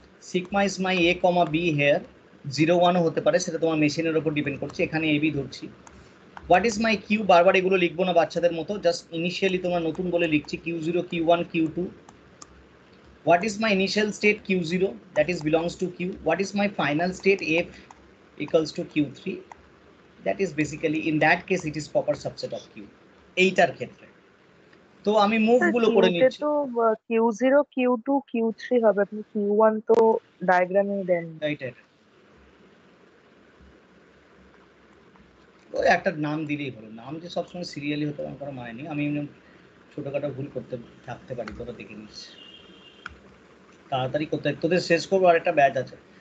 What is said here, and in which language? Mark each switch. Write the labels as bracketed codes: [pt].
[en] sigma is my A comma B here, [bn] 0, 1ও হতে পারে, সেটা তোমার মেশিনের ওপর ডিপেন্ড করছে। এখানে এবি ধরছি। [en] What is my Q? [bn] বারবার এগুলো লিখবো না বাচ্চাদের মতো, জাস্ট ইনিশিয়ালি তোমার নতুন বলে লিখছি Q0, Q1, Q2। [en] What is my initial state? Q0, that is belongs to Q. What is my final state? F equals to Q3. That is basically, in that case, it is proper subset of Q. [bn] এইটার ক্ষেত্রে তো আমি মুভগুলো করে নিচ্ছি। তো Q0 Q2 Q3 হবে, আপনি Q1 তো ডায়াগ্রামে দেন। রাইট, ওই একটা নাম দিলেই হলো, নাম যে সবসময় সিরিয়ালি হতে আমার কোনো মানে নেই, আমি ছোটখাটো ভুল করতে থাকতে পারি, তোরা দেখে নিস, তাড়াতাড়ি করতে, তোদের শেষ করবো, আর একটা ব্যাচ আছে।